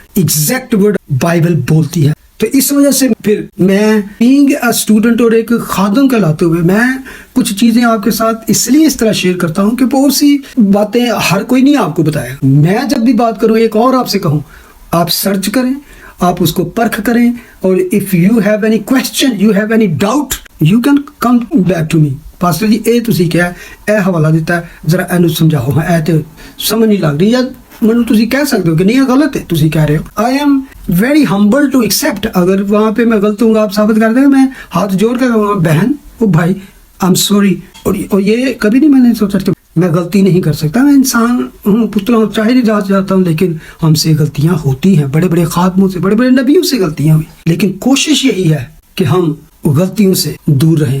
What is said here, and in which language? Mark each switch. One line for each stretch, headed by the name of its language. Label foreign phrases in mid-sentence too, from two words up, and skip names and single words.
English: exact word
Urdu: بائبل بولتی ہے، تو اس وجہ سے پھر میں
English: being a student
Urdu: اور ایک خادم کہلاتے ہوئے میں کچھ چیزیں آپ کے ساتھ اس لیے اس طرح شیئر کرتا ہوں کہ بہت سی باتیں ہر کوئی نہیں آپ کو بتائے۔ میں جب بھی بات کروں، ایک اور آپ سے کہوں، آپ سرچ کریں، آپ اس کو پرکھ کریں, اور
English: if you have any question, you have any doubt, you can come back to me.
Punjabi: پاسٹر جی اے ਤੁਸੀਂ ਕਿਹਾ, ਇਹ ਹਵਾਲਾ ਦਿੱਤਾ, ਜ਼ਰਾ ਇਹਨੂੰ ਸਮਝਾਓ, ਹਾਂ ਇਹ ਤੇ ਸਮਝ ਨਹੀਂ ਲੱਗ ਰਹੀ, ਜਾਂ ਮੈਨੂੰ ਤੁਸੀਂ ਕਹਿ ਸਕਦੇ ਹੋ
Urdu: کہ نہیں یہ غلط ہے
Punjabi: ਤੁਸੀਂ ਕਹਿ ਰਹੇ ਹੋ.
English: I am very humble to accept.
Urdu: اگر وہاں پہ میں غلط ہوں گا آپ ثابت کر دیں, میں ہاتھ جوڑ کر کہوں گا بہن او بھائی
English: I'm sorry.
Urdu: اور یہ کبھی نہیں میں نے سوچا کہ میں غلطی نہیں کر سکتا, میں انسان ہوں, پتلا ہوں, چاہے نہیں جاتا ہوں, لیکن ہم سے غلطیاں ہوتی ہیں, بڑے بڑے خاتموں سے, بڑے بڑے نبیوں سے غلطیاں ہوئی, لیکن کوشش یہی ہے کہ ہم غلطیوں سے دور رہیں.